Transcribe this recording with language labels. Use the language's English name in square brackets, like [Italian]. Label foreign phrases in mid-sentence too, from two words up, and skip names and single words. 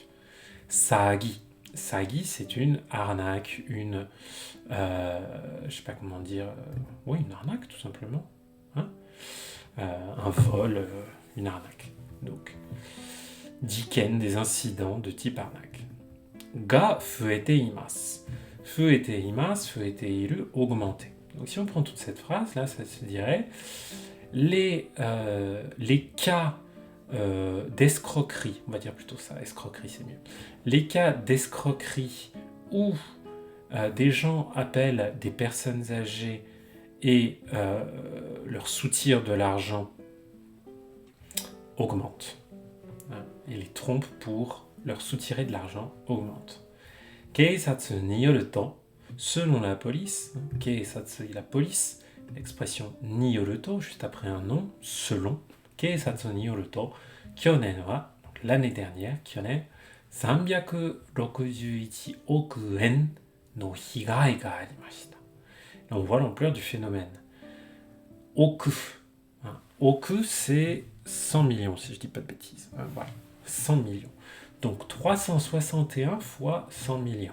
[French] Sagi. Sagi, c'est une arnaque, une... je sais pas comment dire... oui, une arnaque, tout simplement. Hein, un vol, une arnaque. Donc... jiken, des incidents de type arnaque. [Japanese] が増えています。増えています、増えている, [French] augmenter. Donc si on prend toute cette phrase, là, ça se dirait les cas d'escroquerie, on va dire plutôt ça, escroquerie c'est mieux. Les cas d'escroquerie où des gens appellent des personnes âgées et leur soutirent de l'argent augmentent. Et les trompes pour leur soutirer de l'argent augmente. [Japanese] 警察によると, [French] selon la police, keisatsu, la police, l'expression [Japanese] によると, [French] juste après un nom, selon, [Japanese] 警察によると、去年は, [French] donc l'année dernière, [Japanese] 去年、361億円の被害がありました. [French] Là, on voit l'ampleur du phénomène. Oku. Oku, c'est 100 millions, si je dis pas de bêtises. Voilà. 100 millions. Donc 361 fois 100 millions.